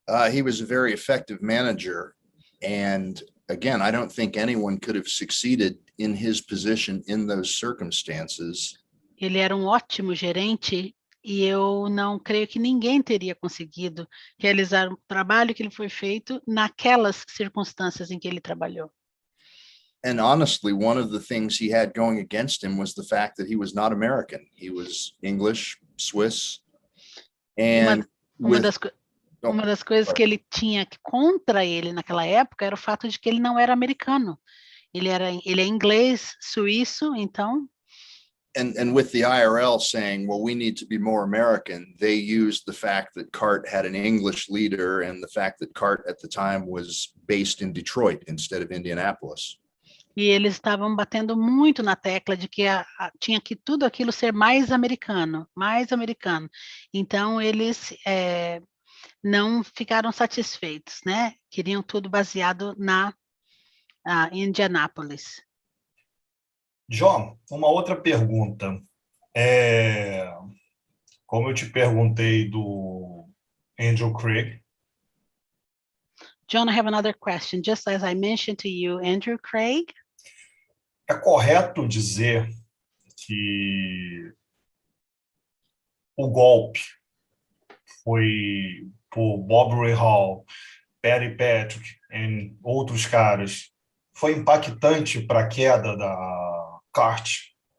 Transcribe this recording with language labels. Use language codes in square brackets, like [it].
[en] He was a very effective manager, and again, I don't think anyone could have succeeded in his position in those circumstances. [pt] Ele era um ótimo gerente e eu não creio que ninguém teria conseguido realizar o trabalho que ele foi feito naquelas circunstâncias em que ele trabalhou. [en] And honestly, one of the things he had going against him was the fact that he was not American. He was English, Swiss, and [pt] uma das coisas que ele tinha contra ele naquela época era o fato de que ele não era americano. Ele é inglês, suíço, então. [en] And with the IRL saying, well, we need to be more American, they used the fact that CART had an English leader and the fact that CART at the time was based in Detroit instead of Indianapolis. [pt] E eles estavam batendo muito na tecla de que tinha que tudo aquilo ser mais americano, mais americano. Então, eles não ficaram satisfeitos, né? Queriam tudo baseado na Indianápolis. John, uma outra pergunta. Como eu te perguntei do Andrew Craig. [en] John, I have another question. Just as I mentioned to you, Andrew Craig. [pt] É correto dizer que o golpe foi por Bob Rahal, Perry Patrick e outros caras, foi impactante para a queda da CART?